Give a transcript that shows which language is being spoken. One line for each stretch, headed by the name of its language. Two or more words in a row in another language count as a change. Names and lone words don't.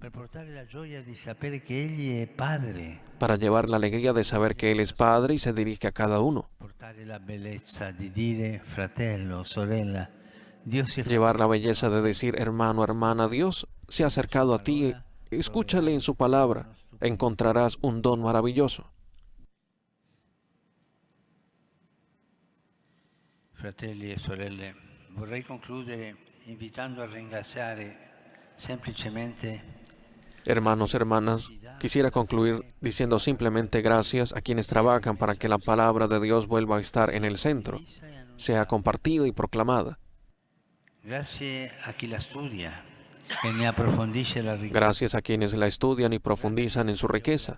Spanish: Para llevar la alegría de saber que Él es Padre y se dirige a cada uno. Llevar la belleza de decir, hermano, hermana, Dios se ha acercado a ti, escúchale en su palabra, encontrarás un don maravilloso.
Italian: Fratelli e sorelle, vorrei concludere invitando a ringraziare semplicemente.
Spanish: Hermanos, hermanas, quisiera concluir diciendo simplemente gracias a quienes trabajan para que la palabra de Dios vuelva a estar en el centro, sea compartida y proclamada. Gracias a quien la estudia. Gracias a quienes la estudian y profundizan en su riqueza.